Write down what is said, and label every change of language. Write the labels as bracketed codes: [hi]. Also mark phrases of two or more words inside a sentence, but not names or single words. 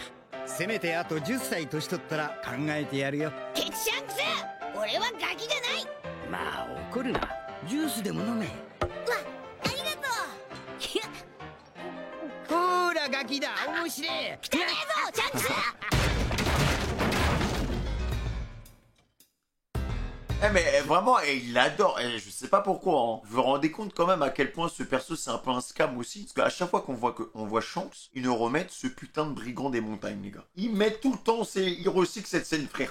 [ja] せめてあと10歳年取ったら考えてやるよ。ケチシャンクス、俺はガキじゃない。まあ怒るな。ジュースでも飲め。わ、ありがとう。ほらガキだ、面白い。汚ねえぞシャンクス。 [fr] Mais vraiment, il adore, et je sais pas pourquoi, hein. Vous vous rendez compte quand même à quel point ce perso c'est un peu un scam aussi? Parce qu'à chaque fois qu'on voit Shanks, ils nous remettent ce putain de brigand des montagnes, les gars. Ils mettent tout le temps, ils recyclent cette scène, frère.